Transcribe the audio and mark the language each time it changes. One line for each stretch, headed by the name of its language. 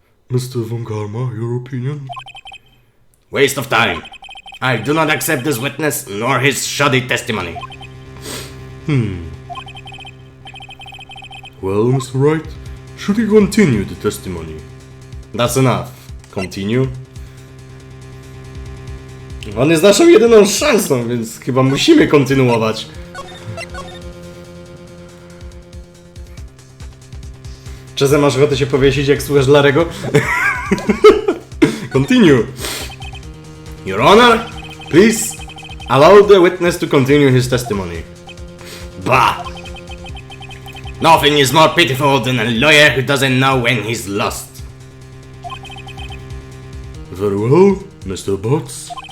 English: Mr. Von Karma, your opinion? Waste of time. I do not accept this witness nor his shoddy testimony. Well, Mr. Wright, should he continue the testimony? That's enough. Continue.
Polish: On jest naszą jedyną szansą, więc chyba musimy kontynuować. Czasem masz ochotę się powiesić, jak słuchasz Larego?
English: Continue. Your Honor, please allow the witness to continue his testimony. Bah! Nothing is more pitiful than a lawyer who doesn't know when he's lost. Very well, Mr. Bots.